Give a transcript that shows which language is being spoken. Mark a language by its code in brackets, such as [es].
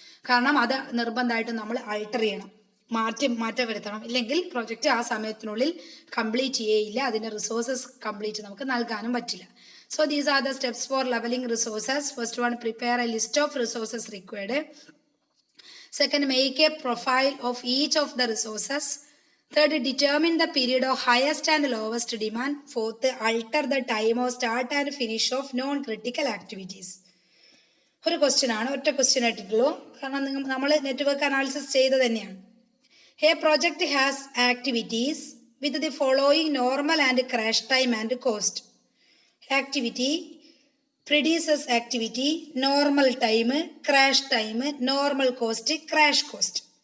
[ml] കാരണം അത് നിർബന്ധമായിട്ടും നമ്മൾ ആൾട്ടർ ചെയ്യണം, മാറ്റം വരുത്തണം. ഇല്ലെങ്കിൽ പ്രൊജക്റ്റ് ആ സമയത്തിനുള്ളിൽ കംപ്ലീറ്റ് ചെയ്യില്ല, അതിൻ്റെ റിസോഴ്സസ് കംപ്ലീറ്റ് നമുക്ക് നൽകാനും പറ്റില്ല. [en] So these are the steps for levelling resources. First one, prepare a list of resources required. Second, make a profile of each of the resources. Third, determine the period of highest and lowest demand. Fourth, alter the time of start and finish of non-critical activities. [ml] ഒരു question ആണ്, ഒറ്റ question ആയിട്ടുള്ളൂ. കാരണം നമ്മൾ network analysis ചെയ്ത് തന്നെയാണ്. [en] A project has activities with the following normal and crash time and cost. Activity, predecessors activity, normal time, crash time, normal cost, crash cost.